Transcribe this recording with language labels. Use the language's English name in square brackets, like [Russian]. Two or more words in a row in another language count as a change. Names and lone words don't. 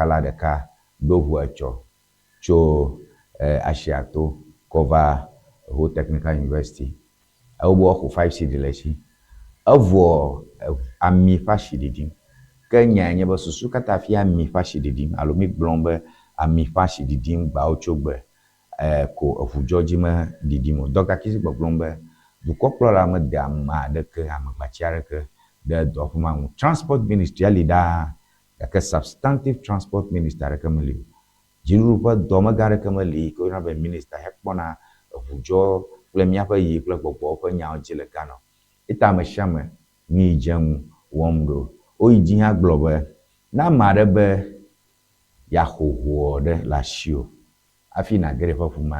[Ewe] la ɖeka ɖo ʋu etsɔ tso Asiato kɔ va Whole Technical University ewo be woaxɔ 5 cedi le esi evɔ ami ƒe asi ɖiɖim ke nya nye be susu katã fia ami ƒe asi ɖiɖim alo mi gblɔm be ami ƒe asi ɖiɖim gbawo tso gbe ko eʋudzɔ dzi me ɖiɖim o dɔgaki si gbɔgblɔm be dukɔkplɔla me de ame aɖeke amegbatsi aɖeke ɖe dɔwɔƒe ma ŋu. Transport Ministry ali ɖaa gake [English] substantive transport minister [Ewe] aɖeke meli o. Dziɖuɖu ƒe dɔmegã aɖeke meli ke woyɔna be minister hekpɔna eʋudzɔ kple míaƒe yi kple gbɔgbɔwo ƒe nyawo dzi le Ghana. Eta ame sia ame mi dze ŋu wɔm ɖo. Woyi dzi hã gblɔ be na ame aɖe be yaxɔ ʋua ɖe le asiwò hafi nàge ɖe ƒe ƒume.